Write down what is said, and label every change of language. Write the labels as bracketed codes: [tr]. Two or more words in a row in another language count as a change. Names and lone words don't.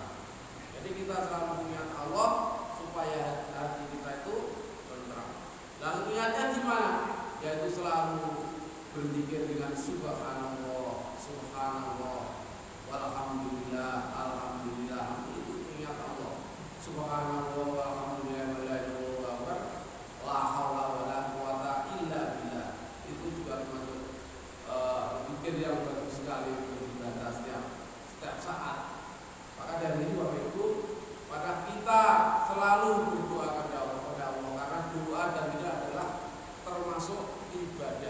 [id] Jadi kita selalu mengingat Allah supaya hati kita itu tenteram. Lalu ingatnya gimana? Yaitu selalu berzikir dengan [ar] سبحان الله، سبحان الله، والحمد لله، الحمد لله. [id] Itu ingat Allah. [ar] سبحان الله والحمد لله ولا إله إلا الله لا حول ولا قوة إلا بالله. [id] Itu juga termasuk zikir yang bagus sekali untuk dibaca setiap saat. Maka dari itu Bapak Ibu, maka kita selalu berdoa kepada Allah karena doa dan tidak adalah termasuk ibadah.